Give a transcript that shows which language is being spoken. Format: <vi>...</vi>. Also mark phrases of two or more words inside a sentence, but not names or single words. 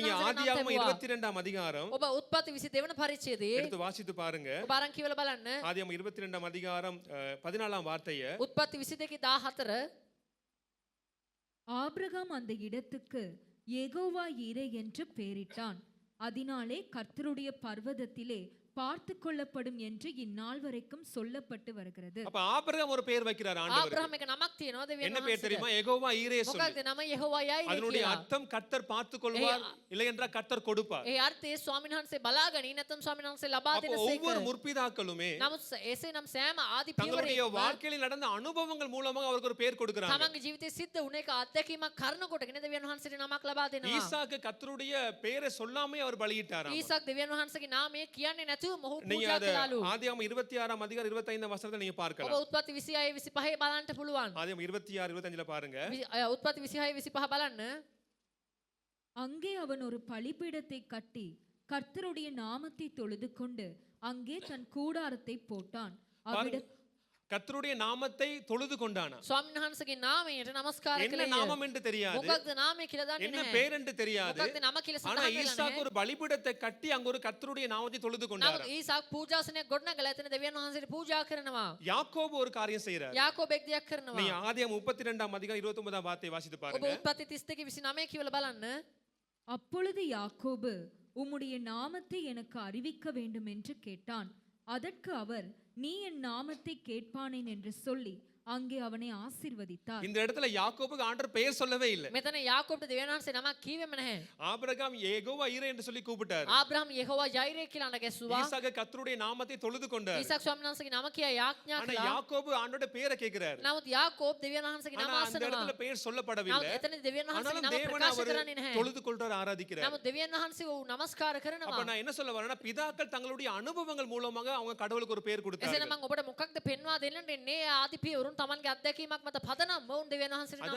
<ta>நீங்க</ta> <si>වහන්සේ නම්</si> <ta>ஆதியாகமம்</ta> <si>ලැබුවා.</si> <ta>22ஆம் அதிகாரம்</ta> <si>ඔබ උත්පත්ති 22 වන පරිච්ඡේදයේ</si> <ta>எடுத்து வாசித்து பாருங்க.</ta> <si>ඔබ අරන් කියවලා බලන්න.</si> <ta>ஆதியாகமம் 22ஆம் அதிகாரம் 14ஆம் வார்த்தையை</ta> <si>උත්පත්ති 22 14</si> <ta>ஆபிரகாம் அந்த இடத்துக்கு யெகோவா ஈரே என்று பெயரிட்டான். அதனாலே கர்த்தருடைய பர்வதத்திலே பார்த்து கொள்ளப்படும் என்று இந்நாள் வரைக்கும் சொல்லப்பட்டு வருகிறது. அப்ப ஆபிரகாம் ஒரு பெயர் வைக்கிறார் ஆண்டவர்.</ta> <si>ආබ්‍රහම් එක නමක් තියෙනවා දෙවියන්</si> <ta>என்ன பெயர்</ta> <si>වහන්සේට.</si> <ta>தெரியுமா? யெகோவா ஈரே சொல்லி.</ta> <si>මොකක්ද නම යෙහෝවා යයිරේ</si> <ta>அதனுடைய</ta> <si>කියලා.</si> <ta>அர்த்தம் கர்த்தர் பார்த்துக் கொள்வார், இல்லை என்றால் கர்த்தர் கொடுப்பார்.</ta> <si>ඒ අර්ථයේ ස්වාමීන් වහන්සේ බලාගනි නැත්නම් ස්වාමීන් වහන්සේ ලබා</si> <ta>அப்ப</ta> <si>දෙන</si> <ta>ஒவ்வொரு</ta> <si>සේක.</si> <ta>முற்பிதாக்களுமே</ta> <si>නමුත් එසේ නම් සෑම ආදි</si> <ta>தங்களுடைய</ta> <si>පියවරේම</si> <ta>வாழ்க்கையில் நடந்த அனுபவங்கள் மூலமாக அவருக்கு ஒரு பெயர் கொடுக்கிறாங்க.</ta> <si>තමන්ගේ ජීවිතයේ සිද්ධ වුණ එක අත්දැකීමක් කරන කොටගෙන දෙවියන් වහන්සේට නමක් ලබා දෙනවා.</si> <ta>ஈசாக்கு கர்த்தருடைய பெயரை சொல்லாமே அவர் பலியிட்டாராம்.</ta> <si>ඊසාක් දෙවියන් වහන්සේගේ නාමය කියන්නේ නැතුව මොහු</si> <ta>நீங்க</ta> <si>පූජා</si> <ta>அத</ta> <si>කළාලු.</si> <ta>ஆதியாகமம் 26ஆம் அதிகாரம் 25ஆம் வசனத்தை நீங்க</ta> <si>ඔබ</si> <ta>பார்க்கலாம்.</ta> <si>උත්පත්ති 26 25 බලන්න පුළුවන්.</si> <ta>ஆதியாகமம் 26 25ல பாருங்க.</ta> <si>උත්පත්ති 26 25 බලන්න.</si> <ta>அங்கே அவன் ஒரு பலிபீடத்தை கட்டி கர்த்தருடைய நாமத்தை தொழுது கொண்டு அங்கே தன் கூடாரத்தை போட்டான். அவ்விட கர்த்தருடைய நாமத்தை தொழுது கொண்டானா.</ta> <si>ස්වාමීන් වහන්සේගේ නාමයට නමස්කාර</si> <ta>என்ன</ta> <si>කළේ.</si> <ta>நாமம் என்று தெரியாது,</ta> <si>මොකක්ද නාමය කියලා දන්නේ</si> <ta>என்ன</ta> <si>නැහැ.</si> <ta>பேர் என்று தெரியாது.</ta> <si>මොකක්ද නම කියලා</si> <ta>ஆனா</ta> <si>සඳහන් වෙලා</si> <ta>ஈசாக்கு</ta> <si>නැහැ.</si> <ta>ஒரு பலிபீடத்தை கட்டி அங்க ஒரு கர்த்தருடைய நாமத்தை தொழுது கொண்டார்.</ta> <si>නමුත් ඊසාක් පූජාසනයක් ගොඩනගලා එතන දෙවියන් වහන්සේට පූජා කරනවා.</si> <ta>யாக்கோபு ஒரு காரியம் செய்றார்.</ta> <si>යාකෝබ් එක් දෙයක් කරනවා.</si> <ta>நீங்க ஆதியாகமம் 32ஆம் அதிகாரம் 29ஆம் வார்த்தையை வாசித்து</ta> <si>ඔබ</si> <ta>பாருங்க.</ta> <si>උත්පත්ති 32 29 කියවලා බලන්න.</si> <ta>அப்பொழுது யாக்கோபு உம்முடைய நாமத்தை எனக்கு அறிவிக்க வேண்டும் என்று கேட்டான். அதற்கு அவர் நீ என் நாமத்தை கேட்பானேன் என்று சொல்லி அங்கே அவனை ஆசீர்வதித்தார். இந்த இடத்துல யாக்கோபுக்கு ஆண்டவர் பெயர் சொல்லவே இல்லை.</ta> <si>මෙතන යාකෝබ්ට දෙවියන් වහන්සේ නමක් කීවෙම නැහැ.</si> <ta>ஆபிரகாம் யெகோவா ஈரே என்று சொல்லி கூப்பிட்டார்.</ta> <si>ආබ්‍රහම් යෙහෝවා යයිරේ කියලා අඬගැස්සුවා.</si> <ta>ஈசாக்கு கர்த்தருடைய நாமத்தை தொழுது கொண்டார்.</ta> <si>ඊසාක් ස්වාමීන් වහන්සේගේ නම කියා යාඥා</si> <ta>ஆனா</ta> <si>කළා.</si> <ta>யாக்கோபு ஆண்டோட பெயரை கேட்கிறார்.</ta> <si>නමුත් යාකෝබ් දෙවියන් වහන්සේගේ</si> <ta>ஆனா</ta> <si>නම</si> <ta>அந்த இடத்துல</ta> <si>අසනවා.</si> <ta>பெயர் சொல்லப்படவில்லை.</ta> <si>නමුත් එතන දෙවියන් වහන්සේගේ</si> <ta>ஆனாலும்</ta> <si>නම</si> <ta>தேவனை</ta> <si>ප්‍රකාශ</si> <ta>அவர்</ta> <si>කරන්නේ නැහැ.</si> <ta>தொழுது கொள்றார், ஆராதிக்கிறார்.</ta> <si>නමුත් දෙවියන් වහන්සේ ඔව් නමස්කාර</si> <ta>அப்ப</ta> <si>කරනවා.</si> <ta>நான் என்ன சொல்ல வரேன்னா, பிதாக்கள் தங்களுடைய அனுபவங்கள் மூலமாக அவங்க கடவுளுக்கு ஒரு பெயர்</ta> <si>එසේනම්</si> <ta>கொடுத்தார்கள்.</ta> <si>මම ඔබට මොකක්ද පෙන්වා දෙන්නට එන්නේ? ආදි පියවරුන් තමන්ගේ අත්දැකීමක් මත පදනම් වුන් දෙවියන් වහන්සේට නම්</si>